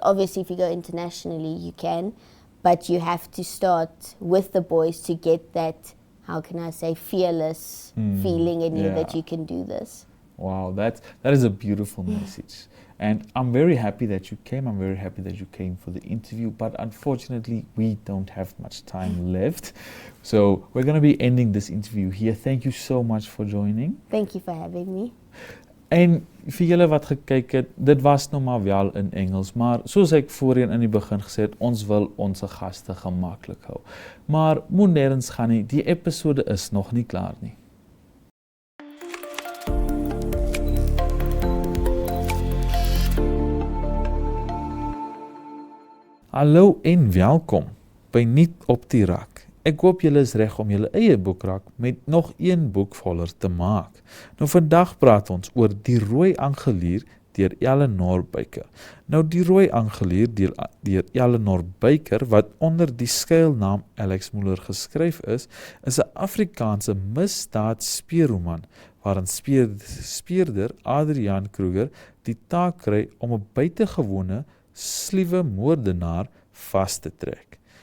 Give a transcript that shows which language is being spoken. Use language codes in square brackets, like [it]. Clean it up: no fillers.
[en] Obviously, if you go internationally, you can, but you have to start with the boys to get that, how can I say, fearless feeling in you that you can do this. Wow, that is a beautiful message. And I'm very happy that you came. I'm very happy that you came for the interview. But unfortunately, we don't have much time left. So we're going to be ending this interview here. Thank you so much for joining. Thank you for having me. [af] En vir julle wat gekyk het, dit was nou maar wel in Engels, maar soos ek voorheen in die begin gesê het, ons wil ons gaste gemaklik hou. Maar moet nêrens gaan nie, die episode is nog nie klaar nie. Hallo en welkom by Nuut op die rak. Ek hoop julle is reg om julle eie boekrak met nog een boek voller te maak. Nou vandag praat ons oor Die Rooi Angelier deur Eleanor Baker. Nou die Rooi Angelier deur Eleanor Baker, wat onder die skuilnaam Alex Muller geskryf is 'n Afrikaanse misdaad speurroman waarin speurder Adrian Kruger die taak kry om 'n buitengewone sluwe moordenaar vas te trek.